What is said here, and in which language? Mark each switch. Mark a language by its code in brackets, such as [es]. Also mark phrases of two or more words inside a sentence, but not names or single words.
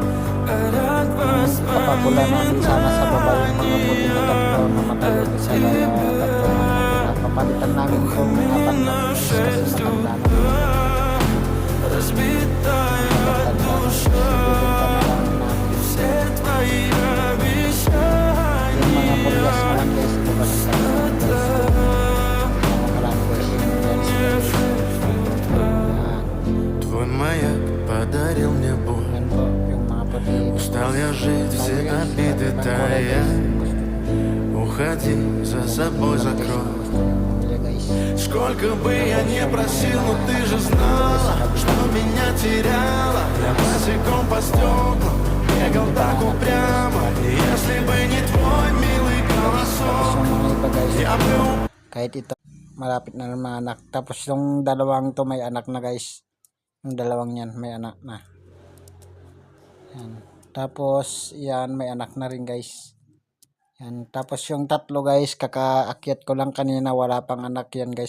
[tl] Kapag bula namin sana sa baba yung mga puti na tatlo na matayo sa kaya tatlo. Papalitan namin kung apat na guys kasi matanda na. Yung mga pulas na lang guys, ito kasi [ru] маяк подарил мне боль. Устал я жить, все обиды тая. Уходи, за собой закрой. Сколько бы я не просил, но ты же знала, что меня теряла. Я босиком по стеклам бегал так упрямо. Если бы не твой милый голосок, я бы... [tl] Kahit ito, malapit na ng mga anak. Tapos yung dalawang to may anak na guys. Yung dalawang yan may anak na. Yan. Tapos yan may anak na rin guys. Yan. Tapos yung tatlo guys, kakaakyat ko lang kanina, wala pang anak yan guys.